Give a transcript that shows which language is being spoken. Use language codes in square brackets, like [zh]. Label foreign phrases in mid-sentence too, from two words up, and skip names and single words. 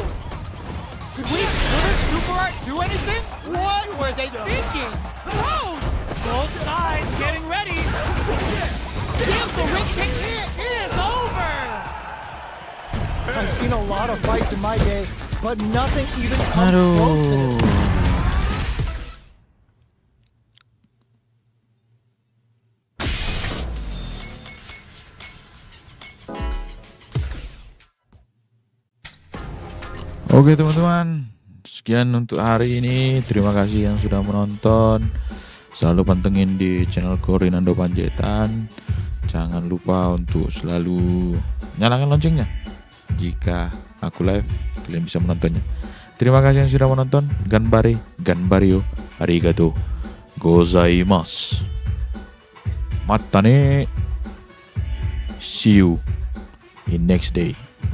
[en] Will this super art do anything? What were they thinking? Throws! Both sides getting ready. If the ring kick is over. I've seen a lot of fights in my day, but nothing even comes close to this one. [id] Oke teman-teman, sekian untuk hari ini. Terima kasih yang sudah menonton. Selalu pantengin di channel Rinando Panjaitan. Jangan lupa untuk selalu nyalakan loncengnya. Jika aku live, kalian bisa menontonnya. Terima kasih yang sudah menonton. [ja] Ganbario, ありがとうございます. またね. [en] See you in next day.